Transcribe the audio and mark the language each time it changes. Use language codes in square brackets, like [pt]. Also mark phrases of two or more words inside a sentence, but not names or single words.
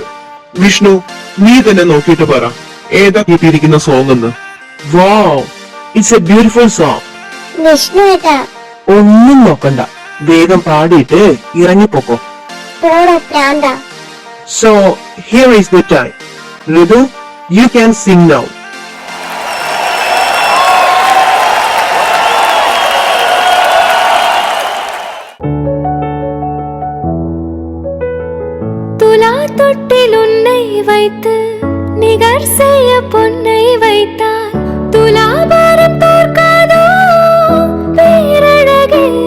[ml] വിഷ്ണു, നീ തന്നെ നോക്കിയിട്ട് പറ ഏതാ കിട്ടിയിരിക്കുന്ന സോങ് എന്ന്. [en] wow, it's a beautiful song. [ml] വിഷ്ണുട്ടാ. ഒന്നും നോക്കണ്ട, വേഗം പാടിയിട്ട് ഇറങ്ങിപ്പോക്കോ. പോടോ പ്രാന്താ. [en] so here is the time. ഋതു, you can sing now. [ta] துலா தொட்டில் உன்னை வைத்து நிகர் செய்ய பொன்னை வைத்தால் துலாபாரம் தோற்காதோ பேரழகே.